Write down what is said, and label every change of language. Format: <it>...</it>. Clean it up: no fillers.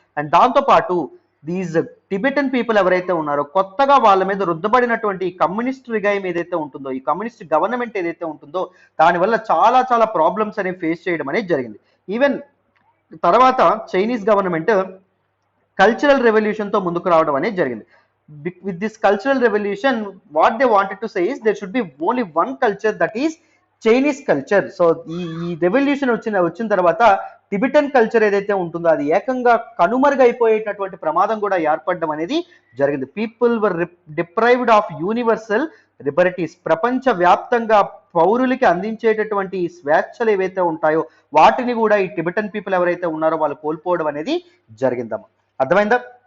<te>And దాంతో పాటు these Tibetan people ఎవరైతే ఉన్నారో కొత్తగా వాళ్ళ మీద రుద్దబడినటువంటి కమ్యూనిస్ట్ రిగైమ్ ఏదైతే ఉంటుందో, ఈ కమ్యూనిస్ట్ గవర్నమెంట్ ఏదైతే ఉంటుందో దానివల్ల చాలా చాలా ప్రాబ్లమ్స్ అనేవి ఫేస్ చేయడం అనేది జరిగింది. ఈవెన్ తర్వాత చైనీస్ గవర్నమెంట్ కల్చరల్ రెవల్యూషన్ తో ముందుకు రావడం అనేది జరిగింది.</te> <en>With this cultural revolution, what they wanted to say is there should be only one culture, that is Chinese culture.</en> <te>So ఈ రెవల్యూషన్ వచ్చిన తర్వాత టిబెటన్ కల్చర్ ఏదైతే ఉంటుందో అది ఏకంగా కనుమరుగైపోయేటటువంటి ప్రమాదం కూడా ఏర్పడడం అనేది జరిగింది.</te> <en>people were deprived of universal liberties,</en> <te>ప్రపంచ వ్యాప్తంగా పౌరులకి అందించేటటువంటి స్వేచ్ఛలు ఏవైతే ఉంటాయో వాటిని కూడా ఈ టిబెటన్ పీపుల్ ఎవరైతే ఉన్నారో వాళ్ళు కోల్పోవడం అనేది జరిగిందమ్మా. అర్థమైందా?</te>